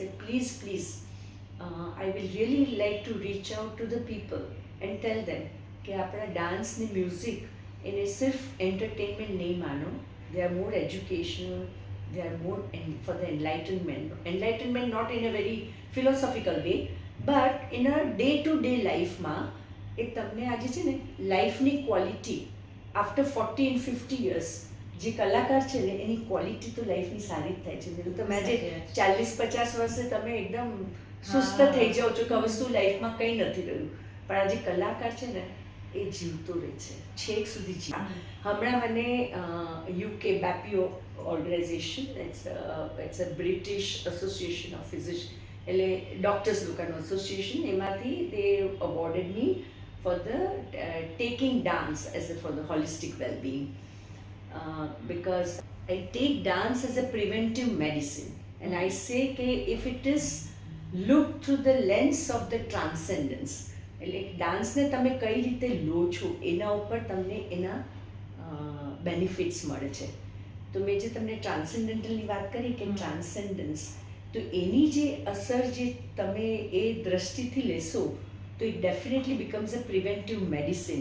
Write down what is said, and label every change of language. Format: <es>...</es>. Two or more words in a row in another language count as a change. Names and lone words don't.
<en>please please I will really like to reach out to the people and tell them</en> <gu>કે આપણા ડાન્સ ને મ્યુઝિક એને સિર્ફ એન્ટરટેનમેન્ટ નહીં માનો,</gu> <en>they are more educational, they are more for the enlightenment not in a very philosophical way but in a day to day</en> <gu>લાઈફમાં એ તમને આજે છે ને લાઈફની ક્વોલિટી</gu> <en>after 40 and 50 years</en> <gu>જે કલાકાર છે ને એની ક્વોલિટી તો લાઈફની સારી જ થાય છે. નહીં તો તમે આજે 40-50 વર્ષે તમે એકદમ સુસ્ત થઈ જાઓ છો કે હવે શું લાઈફમાં કંઈ નથી રહ્યું, પણ આજે કલાકાર છે ને એ જીવતો રહે છે છેક સુધી જીવ. હમણાં મને</gu> <en>UK BAPIO organization it's a British Association of Physician</en> <gu>એટલે ડૉક્ટર્સ લોકોનું એસોસિએશન, એમાંથી</gu> <en>they awarded me for the taking dance as for the holistic well-being because I take dance as a preventive medicine and I say that if it is looked through the lens of the transcendence</en> <gu>એટલે ડાન્સને તમે કઈ રીતે લો છો એના ઉપર તમને એના બેનિફિટ્સ મળે છે. તો મેં જે તમને ટ્રાન્સેન્ડન્ટલની વાત કરી કે ટ્રાન્સેન્ડન્સ, તો એની જે અસર જે તમે એ દ્રષ્ટિથી લેશો તો</gu> <en>it definitely becomes a preventive medicine.</en>